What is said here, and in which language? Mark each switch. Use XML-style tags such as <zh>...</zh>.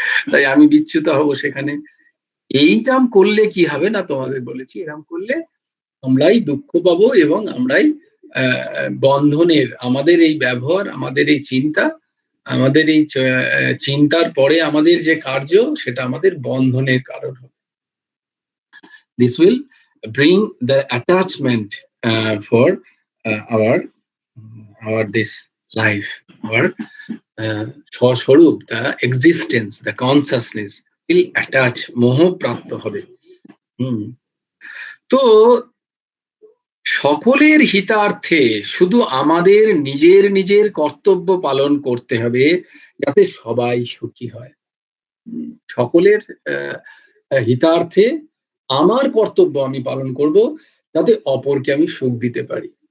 <bn>তাই আমি বিচ্যুত হব সেখানে। এইটাম করলে কি হবে না, তোমাদের বলেছি এরকম করলে আমরাই দুঃখ পাবো এবং আমরাই বন্ধনের, আমাদের এই ব্যবহার, আমাদের এই চিন্তা, আমাদের এই চিন্তার পরে আমাদের যে কার্য সেটা আমাদের বন্ধনের কারণ হবে।</bn> <en>This will bring the attachment for our this life, our স্বস্বরূপ, the existence, the consciousness will attach,</en> <bn>মোহ প্রাপ্ত হবে। তো সকলের হিতার্থে শুধু আমাদের নিজের কর্তব্য পালন করতে হবে যাতে সবাই সুখী হয়। সকলের হিতার্থে আমার কর্তব্য আমি পালন করব যাতে অপরকে আমি সুখ দিতে পারি।</bn>